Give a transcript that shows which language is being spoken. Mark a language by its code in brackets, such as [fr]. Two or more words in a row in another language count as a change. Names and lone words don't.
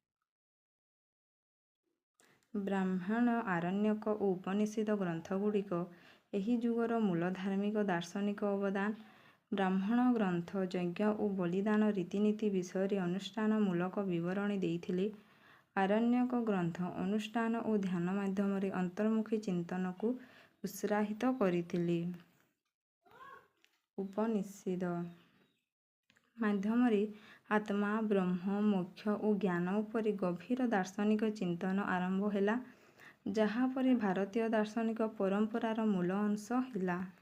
[or] ବ୍ରାହ୍ମଣ, ଆରଣ୍ୟକ ଓ ଉପନିଷଦ ଗ୍ରନ୍ଥଗୁଡ଼ିକ ଏହି ଯୁଗର ମୂଳ ଧାର୍ମିକ ଦାର୍ଶନିକ ଅବଦାନ। ବ୍ରାହ୍ମଣ ଗ୍ରନ୍ଥ ଯଜ୍ଞ ଓ ବଳିଦାନ ରୀତିନୀତି ବିଷୟ ଅନୁଷ୍ଠାନମୂଳକ ବିବରଣୀ ଦେଇଥିଲେ। ଆରଣ୍ୟକ ଗ୍ରନ୍ଥ ଅନୁଷ୍ଠାନ ଓ ଧ୍ୟାନ ମାଧ୍ୟମରେ ଅନ୍ତର୍ମୁଖୀ ଚିନ୍ତନକୁ ଉତ୍ସାହିତ କରିଥିଲେ। ଉପନିଷଦ ମାଧ୍ୟମରେ ଆତ୍ମା, ବ୍ରହ୍ମ, ମୋକ୍ଷ ଓ ଜ୍ଞାନ ଉପରେ ଗଭୀର ଦାର୍ଶନିକ ଚିନ୍ତନ ଆରମ୍ଭ ହେଲା, ଯାହାପରେ ଭାରତୀୟ ଦାର୍ଶନିକ ପରମ୍ପରାର ମୂଳ ଅଂଶ ହେଲା।